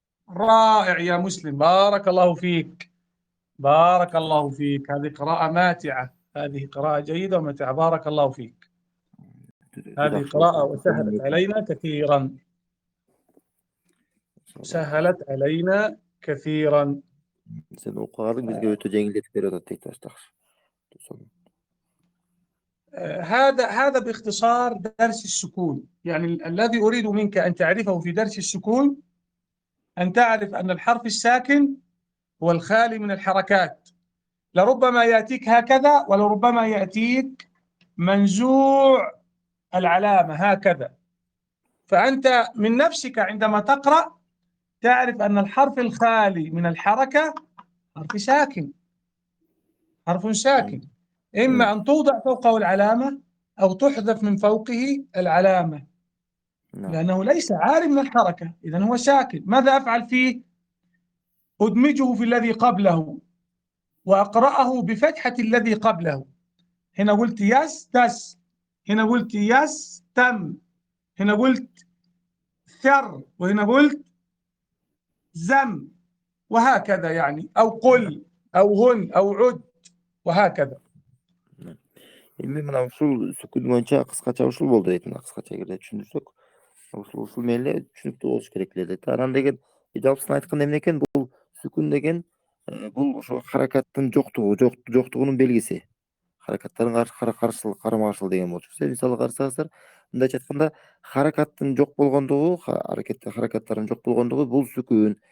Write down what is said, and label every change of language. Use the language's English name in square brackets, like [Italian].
[Arabic] رائع يا مسلم، بارك الله فيك، بارك الله فيك. هذه قراءة ماتعة، هذه قراءة جيدة وماتعة، بارك الله فيك. هذه قراءة وسهلت علينا كثيرا، سهلت علينا كثيرا. [Kyrgyz] Sen okuyarak bizge öte jеңилдетип берип атат дейт баштакыр. [Arabic] هذا باختصار درس السكون. يعني الذي أريد منك أن تعرفه في درس السكون أن تعرف أن الحرف الساكن هو الخالي من الحركات. لربما يأتيك هكذا، ولربما يأتيك منزوع العلامة هكذا. فأنت من نفسك عندما تقرأ تعرف أن الحرف الخالي من الحركة حرف ساكن، حرف ساكن، إما أن توضع فوقه العلامة أو تحذف من فوقه العلامة، لأنه ليس عاري من الحركة، إذن هو ساكن. ماذا أفعل فيه؟ أدمجه في الذي قبله وأقرأه بفتحة الذي قبله. هنا قلت يستس، هنا قلت يستم، هنا قلت ثر، وهنا قلت زم، وهكذا يعني، أو قل أو هن أو عد، وهكذا. [Kyrgyz] Эми мына ушул сүкүн боюнча кыскача ушул болду дейт. Мына кыскача эгерде түшүндүрсөк, ушул менен эле түшүнүктүү болуш керек эле дейт. Анан деген жалпысынан айтканда эмне экен, бул сүкүн деген бул ошо харакаттын жоктугунун белгиси. Харакаттардын каршылык, карама-каршылык деген болчу. Сиз мисалы карасаңыздар, мындайча айтканда, харакаттын жок болгондугу, харакаттардын жок болгондугу бул сүкүн.